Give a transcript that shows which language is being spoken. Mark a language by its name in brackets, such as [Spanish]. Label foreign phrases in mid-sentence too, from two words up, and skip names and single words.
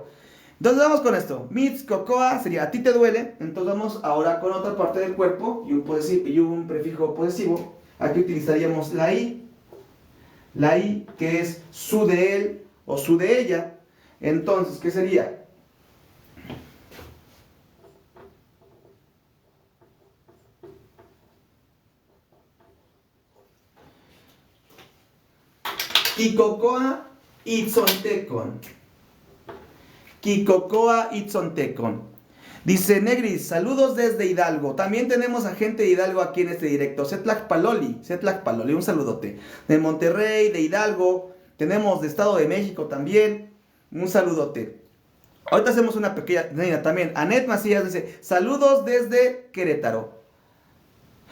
[Spanish] Entonces vamos con esto. Mitzcocoa sería a ti te duele. Entonces vamos ahora con otra parte del cuerpo y un prefijo posesivo. Aquí utilizaríamos la I. La I, que es su de él o su de ella. Entonces, ¿qué sería? [Nahuatl languages] Kikocoa itzontecon. Kikocoa itzontecon. [Spanish] Dice Negris, saludos desde Hidalgo. También tenemos a gente de Hidalgo aquí en este directo. [Nahuatl languages] Setlach Paloli, [Spanish] un saludote. De Monterrey, de Hidalgo. Tenemos de Estado de México también. Un saludote. Ahorita hacemos una pequeña también. Anet Macías dice, saludos desde Querétaro.